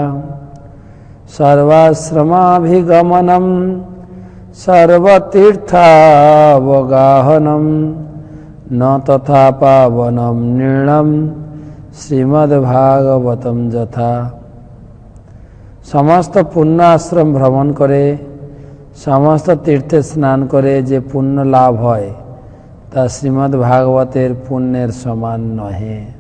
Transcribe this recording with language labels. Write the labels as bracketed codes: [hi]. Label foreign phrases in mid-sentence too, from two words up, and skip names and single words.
[sa] सर्वाश्रमाभिगमनम सर्वतीर्थावगाहनम न तथा पावनम निर्णम श्रीमद्भागवतम यथा। [bn] সমস্ত পুণ্যাশ্রম ভ্রমণ করে, সমস্ত তীর্থে স্নান করে যে পুণ্য লাভ হয় তা শ্রীমদ্ভাগবতের পুণ্যের সমান নহে।